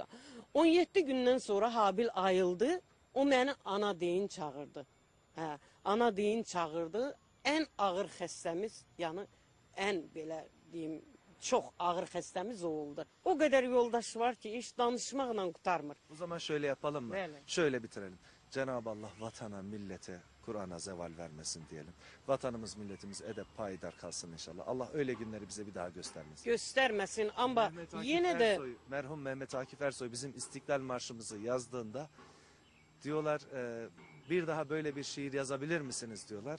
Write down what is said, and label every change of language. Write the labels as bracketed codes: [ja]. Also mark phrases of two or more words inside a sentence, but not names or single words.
[az] 17 gündən sonra Habil ayıldı. O məni ana deyin çağırdı. Ana deyin çağırdı. Ən ağır xəstəmiz, yəni ən belə deyim, çox ağır xəstəmiz o oldu. O qədər yoldaş var ki, iş danışmaqla qurtarmır. [tr] O zaman şöyle yapalım mı? Böyle. Şöyle bitirelim. Cenab-ı Allah vatana, millete, Kur'an'a zeval vermesin diyelim. Vatanımız, milletimiz edep payidar kalsın inşallah. Allah öyle günleri bize bir daha göstermesin. [az] Göstərməsin, amma Mehmet Akif yenə də [tr] Ersoy, merhum Mehmet Akif Ersoy bizim İstiklal Marşımızı yazdığında diyorlar bir daha böyle bir şiir yazabilir misiniz diyorlar.